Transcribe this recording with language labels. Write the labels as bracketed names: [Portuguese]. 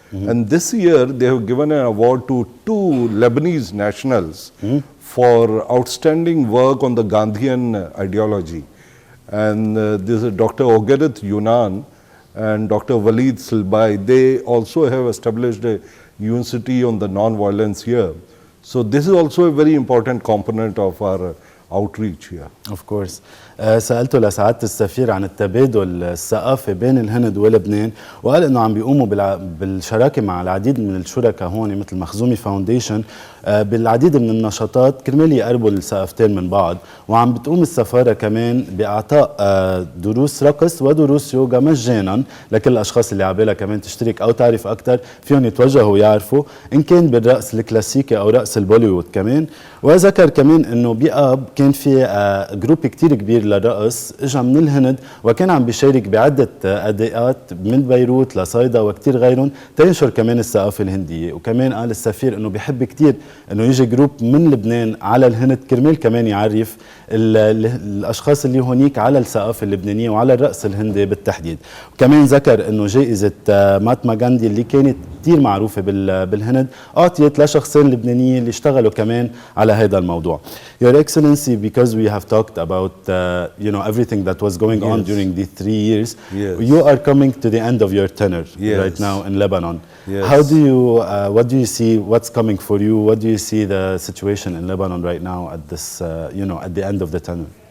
[English] And this year they have given an award to 2 Lebanese nationals for outstanding work on the Gandhian ideology. And this is Dr. Ogereth Yunan and Dr. Walid Silbai. They also have established a university on the non-violence here. So this is also a very important component of our outreach here. Of course. [Arabic] سألته لسعادة السفير عن التبادل الثقافي بين الهند ولبنان، وقال انه عم بيقوموا بالشراكه مع العديد من الشركاء هون مثل مخزومي فاونديشن بالعديد من النشاطات كرمال يقربوا الثقافتين من بعض، وعم بتقوم السفاره كمان باعطاء دروس رقص ودروس يوغا مجانا لكل الاشخاص اللي عبالها كمان تشترك او تعرف اكثر فيهم يتوجهوا ويعرفوا ان كان بالرقص الكلاسيكي او رقص البوليوود كمان. وذكر كمان انه بيقاب كان في جروب كتير كبير للرقص اجى من الهند وكان عم بيشارك بعده اداءات من بيروت لصيدا وكتير غيرهم تنشر كمان الثقافه الهنديه. وكمان قال السفير انه بيحب كتير انه يجي جروب من لبنان على الهند كرمال كمان يعرف الاشخاص اللي هونيك على الثقافه اللبنانيه وعلى الرقص الهندي بالتحديد. وكمان ذكر انه جائزه ماتما غاندي اللي كانت كتير معروفه بالهند اعطيت لشخصين لبنانيين اللي اشتغلوا كمان على هذا الموضوع. [English] Your Excellency, because we have talked about everything that was going on during these 3 years, you are coming to the end of your tenure right now in Lebanon. How do you what do you see what's coming for you? What do you see the situation in Lebanon right now at this at the end of the tenure?